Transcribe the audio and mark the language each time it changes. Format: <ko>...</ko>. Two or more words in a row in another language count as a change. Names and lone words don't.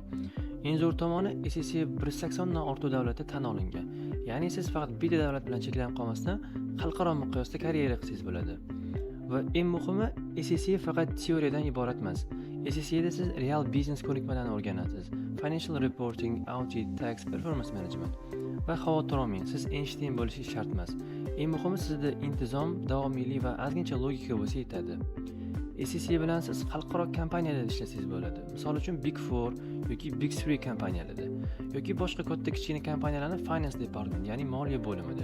<uz>Eng zo'r tomoni, SCCA 180 dan ortiq davlatda tan olingan. Ya'ni siz faqat bitta davlat bilan cheklanib qolmasdan, xalqaro miqyosda karyera qilsangiz bo'ladi. Va eng muhimi, SCCA faqat teoriyadan iborat emas. SCCAda siz real biznes ko'nikmalarini o'rganasiz.</uz> <en>Financial reporting, audit, tax, performance management.</en> <uz>Va xavotir olmang, siz Einstein bo'lishingiz shart emas. Eng muhimi sizda intizom, davomiylik va ozgincha logika bo'lsa yetadi. SCCA bilan siz xalqaro kompaniyalarda ishlasangiz bo'ladi. Misol uchun Big 4 yoki Big 3 kompaniyalarda yoki boshqa katta kichkina kompaniyalarning</uz> <en>finance department,</en> <uz>ya'ni moliya bo'limida.</uz>